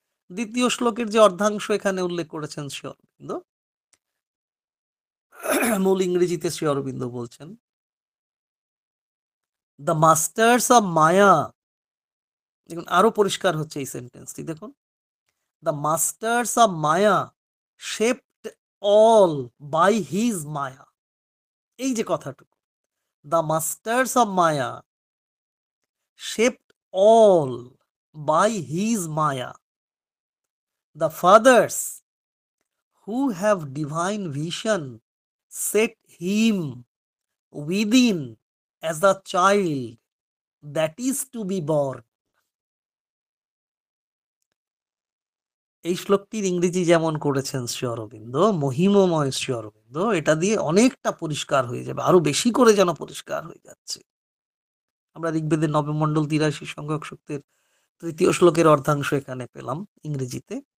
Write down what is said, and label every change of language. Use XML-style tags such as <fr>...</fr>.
<bn>দ্বিতীয় শ্লোকের যে অর্ধাংশ এখানে উল্লেখ করেছেন শ্রী অরবিন্দ, মূল ইংরেজিতে শ্রী অরবিন্দ বলছেন,</bn> <en>The masters of Maya.</en> <bn>দেখুন আরো পরিষ্কার হচ্ছে এই সেন্টেন্সটি, দেখুন,</bn> <en>The masters of Maya shaped all by his Maya.</en> <bn>এই যে কথাটুকু,</bn> <en>The masters of Maya shaped all by his Maya, the fathers who have divine vision set him within as a child that is to be born.</en> <bn>এই শ্লোকটির ইংরেজি যেমন করেছেন শ্রী অরবিন্দ, মহিমময় শ্রী অরবিন্দ, এটা দিয়ে অনেকটা পরিষ্কার হয়ে যাবে, আরো বেশি করে যেন পরিষ্কার হয়ে যাচ্ছে। আমরা ঋগ্বেদের নবমণ্ডল ৮৩ সংখ্যক সূক্তের ৩য় শ্লোকের অর্ধাংশ এখানে পেলাম ইংরেজিতে।</bn>